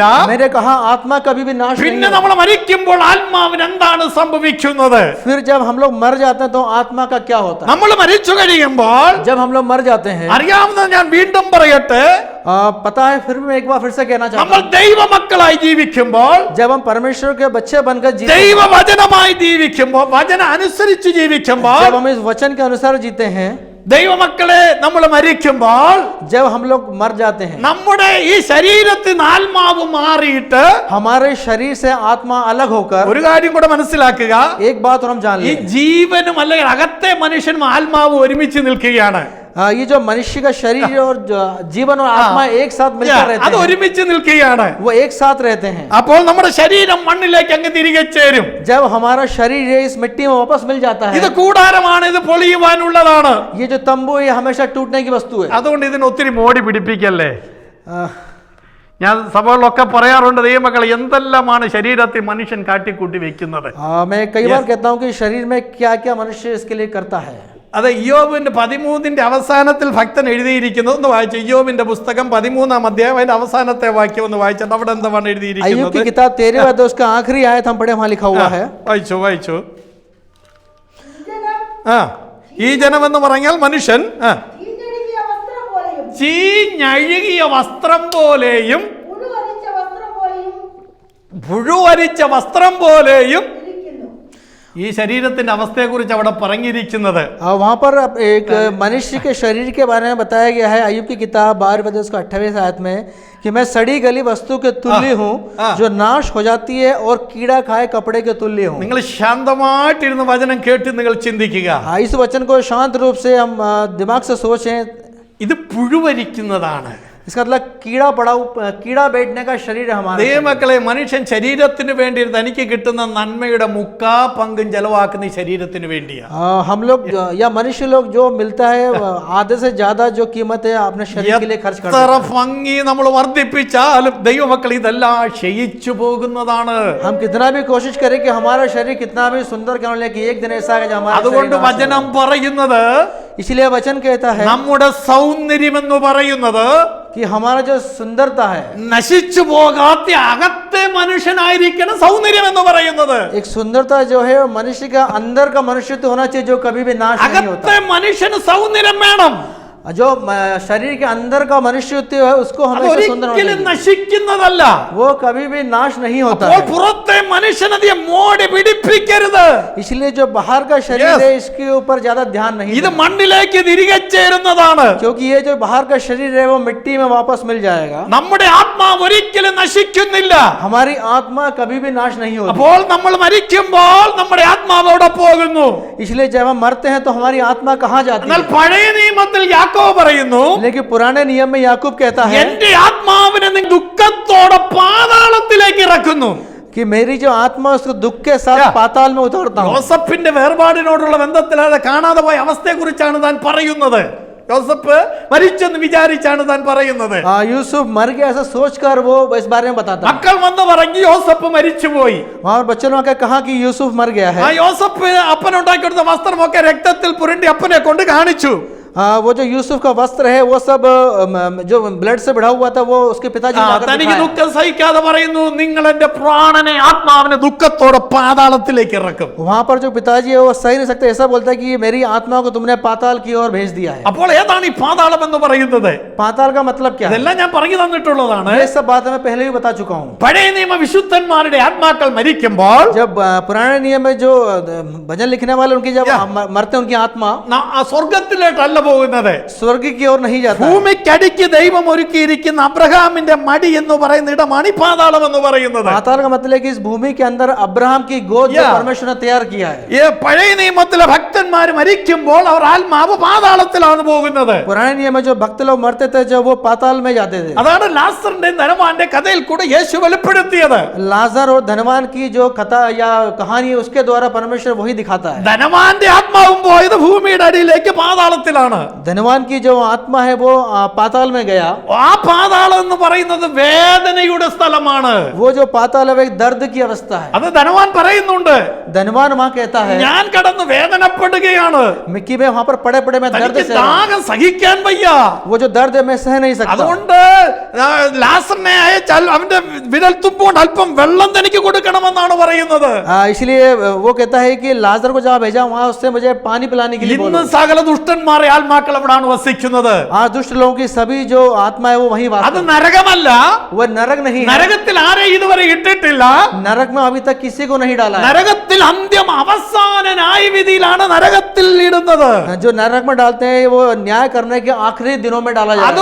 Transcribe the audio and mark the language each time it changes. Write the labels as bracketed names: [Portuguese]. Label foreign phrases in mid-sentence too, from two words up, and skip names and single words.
[Hindi] मैंने कहा आत्मा कभी भी नाश नहीं [Malayalam] പിന്നെ [Hindi] होता. [Malayalam] നമ്മൾ മരിക്കുമ്പോൾ ആത്മാവിന് എന്താണ് സംഭവിക്കുന്നത്? [Hindi] फिर जब हम लोग मर जाते हैं तो आत्मा का क्या होता है? [Malayalam] നമ്മൾ മരിച്ചു കഴിയുമ്പോൾ [Hindi] जब हम लोग मर जाते हैं, [Malayalam] അറിയാവുന്നത് ഞാൻ വീണ്ടും പറയട്ടെ, [Hindi] पता है, फिर मैं एक बार फिर से कहना चाहता [Malayalam] നമ്മൾ [Hindi] हूँ, [Malayalam] ദൈവമക്കളായി ജീവിക്കുമ്പോൾ, [Hindi] जब हम परमेश्वर के बच्चे बनकर जीते हैं, [Malayalam] ദൈവവചനമായി ജീവിക്കുമ്പോൾ, വചനം അനുസരിച്ച് ജീവിക്കുമ്പോൾ, [Hindi] जब हम इस वचन के अनुसार जीते हैं, [Malayalam] ദൈവമക്കളെ നമ്മൾ മരിക്കുമ്പോൾ [Hindi] जब हम लोग मर जाते हैं, [Malayalam] നമ്മുടെ ഈ ശരീരത്തിൽ നിന്ന് ആത്മാവ് മാറിയിട്ട് [Hindi] हमारे शरीर से आत्मा अलग होकर, [Malayalam] ഒരു കാര്യം കൂടെ മനസ്സിലാക്കുക, [Hindi] एक बात और हम जान [Malayalam] ഈ [Hindi] लें, [Malayalam] ജീവനും അല്ലെങ്കിൽ അകത്തെ മനുഷ്യനും ആത്മാവ് ഒരുമിച്ച് നിൽക്കുകയാണ്. [Hindi] ये जो मनुष्य का शरीर और जीवन और आत्मा एक साथ मिलकर [Malayalam] അത് [Hindi] रहते हैं, [Malayalam] ഒരുമിച്ച് നിൽക്കുകയാണ്. [Hindi] वो एक साथ रहते हैं. [Malayalam] അപ്പോൾ നമ്മുടെ ശരീരം മണ്ണിലേക്ക് അങ്ങ് തിരികെ ചേരും. [Hindi] जब हमारा शरीर है इस मिट्टी में वापस मिल जाता है, [Malayalam] ഇത് കൂടാരമാണ്, ഇത് പൊളിയുവാനുള്ളതാണ്. [Hindi] ये जो तंबू है हमेशा टूटने की वस्तु है. [Malayalam] അതുകൊണ്ട് ഇതിന് ഒത്തിരി മോടി പിടിപ്പിക്കല്ലേ. अ, ഞാൻ സഭകളിലൊക്കെ പറയാറുണ്ട്, ദൈവമക്കൾ എന്തെല്ലാമാണ് ശരീരത്തിൽ മനുഷ്യൻ കാട്ടിക്കൂട്ടി വെക്കുന്നത്. [Hindi] मैं कई बार कहता हूँ कि शरीर में क्या क्या मनुष्य इसके लिए करता है. [Malayalam] അത് ഇയ്യോബിന്റെ 13 അവസാനത്തിൽ ഭക്തൻ എഴുതിയിരിക്കുന്നത് ഒന്ന് വായിച്ചു. ഇയ്യോബിന്റെ പുസ്തകം 13 അധ്യായം അതിന്റെ അവസാനത്തെ വാക്യം ഒന്ന് വായിച്ചിട്ട് അവിടെ എന്താണ് [Hindi] अय्यूब की [Malayalam] എഴുതിയിരിക്കുന്നത്? [Hindi] किताब 13 अध्याय उसका आखिरी आयत हम पढ़े, वहां लिखा हुआ है, [Malayalam] വായിച്ചു. ജനം ഈ ജനം എന്ന് പറഞ്ഞാൽ മനുഷ്യൻ ചീഞ്ഞഴുകിയ വസ്ത്രം പോലെയും ചീഞ്ഞഴുകിയ വസ്ത്രം പോലെയും പുഴുവരിച്ച വസ്ത്രം വസ്ത്രം പോലെയും പോലെയും ഇരിക്കുന്നു. ഈ ശരീരത്തിന്റെ അവസ്ഥയെക്കുറിച്ച് അവിടെ പറഞ്ഞിരിക്കുന്നത്. [Hindi] वहां पर एक मनुष्य के शरीर के बारे में बताया गया है. अय्यूब की किताब 12 अध्याय उसका 28 आयत में कि मैं सड़ी गली वस्तु के तुल्य हूँ जो नाश हो जाती है और कीड़ा खाए कपड़े के तुल्य हूँ. [Malayalam] നിങ്ങൾ ശാന്തമായിട്ടിരുന്ന് വചനം കേട്ട് നിങ്ങൾ ചിന്തിക്കുക. [Hindi] इस वचन को शांत रूप से हम दिमाग से सोचें. [Malayalam] ഇത് പുഴുവരിക്കുന്നതാണ്. [Hindi] इसका मतलब कीड़ा बैठने का शरीर है हमारा. [Malayalam] ദൈവമക്കളെ, മനുഷ്യൻ ശരീരത്തിന് വേണ്ടി തനിക്ക് കിട്ടുന്ന നന്മയുടെ മുക്കാ പങ്കും ചെലവാക്കുന്ന ഈ ശരീരത്തിന് വേണ്ടിയാ. [Hindi] हम लोग या मनुष्य लोग जो मिलता है आधे से ज्यादा जो कीमत है अपने शरीर के लिए खर्च करते [Malayalam] എത്ര [Hindi] हैं. [Malayalam] ഭംഗി നമ്മൾ വർദ്ധിപ്പിച്ചാലും ദൈവമക്കൾ ഇതെല്ലാം ക്ഷയിച്ചു പോകുന്നതാണ്. [Hindi] हम कितना भी कोशिश करें कि हमारा शरीर कितना भी सुंदर क्यों न लगे, एक दिन ऐसा है हमारा [Malayalam] അതുകൊണ്ട് [Hindi] शरीर नाश [Malayalam] വചനം [Hindi] होगा. [Malayalam] പറയുന്നത്, [Hindi] इसलिए वचन कहता है [Malayalam] നമ്മുടെ സൗന്ദര്യം എന്ന് പറയുന്നത് [Hindi] कि हमारा जो सुंदरता है, [Malayalam] നശിച്ചു പോകാത്ത അകത്തെ മനുഷ്യനായിരിക്കണം സൗന്ദര്യം എന്ന് പറയുന്നത്. [Hindi] एक सुंदरता जो है वो मनुष्य का अंदर का मनुष्य तो होना चाहिए जो कभी भी नाश नहीं होता. [Malayalam] അകത്തെ മനുഷ്യന് സൗന്ദര്യം വേണം. [Hindi] जो शरीर के अंदर का मनुष्य है उसको [Malayalam] അത് [Hindi] हमेशा सुंदर होना [Malayalam] ഒരിക്കലും [Hindi] चाहिए. [Malayalam] നശിക്കുന്നതല്ല. [Hindi] वो कभी भी नाश नहीं होता [Malayalam] അപ്പോൾ [Hindi] है. [Malayalam] പുറത്തെ മനുഷ്യനതിയെ മോടി പിടിപ്പിക്കരുത്. [Hindi] इसलिए जो बाहर का शरीर [English] Yes. [Hindi] है इसके ऊपर ज्यादा ध्यान नहीं [Malayalam] ഇത് [Hindi] देना. [Malayalam] മണ്ണിലേക്ക് തിരികെ ചേരുന്നതാണ്. [Hindi] क्योंकि ये जो बाहर का शरीर है वो मिट्टी में वापस मिल जाएगा. [Malayalam] നമ്മുടെ ആത്മാവ് ഒരിക്കലും നശിക്കുന്നില്ല. [Hindi] हमारी आत्मा कभी भी नाश नहीं होती. [Malayalam] അപ്പോൾ നമ്മൾ മരിക്കുമ്പോൾ നമ്മുടെ ആത്മാവ് അവിടെ പോകുന്നു. [Hindi] इसलिए जब हम मरते हैं तो हमारी आत्मा कहाँ जाती [Malayalam] എന്നാൽ [Hindi] है? [Malayalam] പഴയ നിയമത്തിൽ യാക്കോബ് പറയുന്നു, [Hindi] लेकिन पुराने नियम में याकूब कहता है [Malayalam] എന്റെ ആത്മാവിനെ നീ ദുഃഖത്തോടെ പാതാളത്തിലേക്ക് ഇറക്കുന്നു. [Hindi] कि मेरी जो आत्मा उसको दुख के साथ [English] Yeah. [Hindi] पाताल में उतारता हूँ. [Malayalam] യോസഫിന്റെ വേർപാടിനോടുള്ള ബന്ധത്തിൽ അത് കാണാതെ പോയ അവസ്ഥയെ കുറിച്ചാണ് താൻ പറയുന്നത്. യോസഫ് മരിച്ചെന്ന് വിചാരിച്ചാണ് താൻ പറയുന്നത്. [Hindi] यूसुफ मर गया ऐसा सोचकर वो इस बारे में बताता है। [Malayalam] മക്കൾ വന്ന് പറഞ്ഞു യോസഫ് മരിച്ചുപോയി. [Hindi] वहाँ बच्चों ने कहा कि यूसुफ मर गया है। [Malayalam] ആ യോസഫ് അപ്പനുണ്ടാക്കി കൊടുത്ത വസ്ത്രമൊക്കെ രക്തത്തിൽ പുരണ്ടി അപ്പനെ കൊണ്ട് കാണിച്ചു. [Hindi] वो जो यूसुफ का वस्त्र है वो सब जो ब्लड से बढ़ा हुआ था वो उसके पिताजी ने आकर [Malayalam] തനിക്ക് [Hindi] दिखाया। [Malayalam] ദുഃഖം സഹിക്കാതെ പറയുന്നു, നിങ്ങൾ എന്റെ പ്രാണനെ ആത്മാവിനെ ദുഃഖത്തോടെ പാതാളത്തിലേക്ക് ഇറക്കും. [Hindi] वहां पर जो पिताजी है वो सही नहीं सकते, ऐसा बोलता है कि मेरी आत्मा को तुमने पाताल की ओर भेज दिया है। [Malayalam] അപ്പോൾ ഏതാണ് ഈ പാതാളം എന്ന് പറയുന്നത്? [Hindi] पाताल का मतलब क्या है? [Malayalam] ഇതെല്ലാം ഞാൻ പറഞ്ഞു തന്നിട്ടുള്ളതാണ്. [Hindi] ये सब बात मैं पहले भी बता चुका हूँ। [Malayalam] പഴയ നിയമ വിശുദ്ധന്മാരുടെ ആത്മാക്കൾ മരിക്കുമ്പോൾ [Hindi] जब पुराने नियम में जो भजन लिखने वाले उनकी जब मरते हैं उनकी आत्मा [Malayalam] സ്വർഗത്തിലേട്ടല്ല പോകുന്നത്, [Hindi] स्वर्ग की ओर नहीं जाता है। [Malayalam] ഭൂമിക്കടിക്ക് ദൈവം ഒരുക്കിയിരിക്കുന്ന അബ്രഹാമിന്റെ മടി എന്ന് പറയുന്ന ഇടമാണ് ഈ പാതാളം എന്ന് പറയുന്നത്. [Hindi] पाताल का मतलब है कि इस भूमि के अंदर अब्राहम की गोद जो परमेश्वर ने तैयार किया है। [Malayalam] ഈ പഴയ നിയമത്തിലെ ഭക്തന്മാർ മരിക്കുമ്പോൾ അവർ ആത്മാവ് പാതാളത്തിലാണ് പോകുന്നത്. [Hindi] पुराने नियम में जो भक्त लोग मरते थे जब वो पाताल में जाते थे। [Malayalam] അതാണ് ലാസറിന്റെ ധനവാന്റെ കഥയിൽ കൂടെ യേശു വെളിപ്പെടുത്തിയത്. [Hindi] लाजर और धनवान की जो कथा या कहानी है उसके द्वारा परमेश्वर वही दिखाता है। [Malayalam] ധനവാന്റെ ആത്മാവും പോയത് ഭൂമിയുടെ അടിയിലേക്ക് പാതാളത്തിലാണ്. [Hindi] धनवान की जो आत्मा है वो पाताल में गया। [Malayalam] ആ പാതാളം എന്ന് പറയുന്നത് വേദനയുടെ സ്ഥലമാണ്. [Hindi] वो जो पाताल है वो एक दर्द की अवस्था है। [Malayalam] അത് ധനവാൻ പറയുന്നുണ്ട്, [Hindi] धनवान वहां कहता है [Malayalam] ഞാൻ കടന്ന് വേദനപ്പെടുകയാണ്, [Hindi] मिक्की में वहां पर पड़े पड़े मैं दर्द [Malayalam] തനിക്ക് [Hindi] से [Malayalam] ദാഹം സഹിക്കാൻ വയ്യ. [Hindi] वो जो दर्द है मैं सह नहीं सकता। [Malayalam] അതുകൊണ്ട് ലാസറിനെ അയച്ചാൽ അവന്റെ വിരൽ തുമ്പുകൊണ്ട് അല്പം വെള്ളം തനിക്ക് കൊടുക്കണമെന്നാണ് പറയുന്നത്. [Hindi] इसलिए वो कहता है कि लाजर को जहाँ भेजा वहां उससे मुझे पानी पिलाने के लिए [Malayalam] ഇന്ന് [Hindi] बोलो। [Malayalam] സകല ദുഷ്ടന്മാരെ ആത്മാക്കൾ എവിടാണ് വസിക്കുന്നത്? [Hindi] आज दुष्ट लोगों की सभी जो आत्मा है वो वहीं वास [Malayalam] അത് [Hindi] करती [Malayalam] നരകമല്ല. [Hindi] है। वो नरक नहीं है। [Malayalam] നരകത്തിൽ ആരെ ഇതുവരെ ഇട്ടിട്ടില്ല. [Hindi] नरक में अभी तक किसी को नहीं डाला है। [Malayalam] നരകത്തിൽ അന്ത്യം അവസാന ന്യായവിധിയിലാണ് നരകത്തിൽ ഇടുന്നത്. [Hindi] जो नरक में डालते हैं वो न्याय करने के आखिरी दिनों में डाला जाता है।